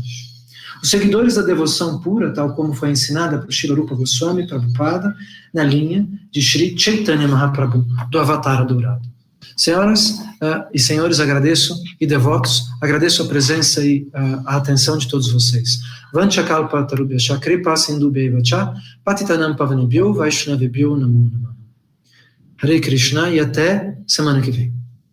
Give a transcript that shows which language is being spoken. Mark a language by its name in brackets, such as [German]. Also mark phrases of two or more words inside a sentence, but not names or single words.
[Portuguese] Os seguidores da devoção pura, tal como foi ensinada por Srila Rupa Goswami Prabhupada, na linha de Sri Chaitanya Mahaprabhu, do Avatara Dourado. Senhoras e senhores, agradeço, e devotos, agradeço a presença e a atenção de todos vocês. [Sanskrit] Vanchakalpa tarubhyascha kripa sindubheva cha patitanam pavanebhyo vaishnavebhyo namo namah. [Portuguese] Hare Krishna e até semana que vem.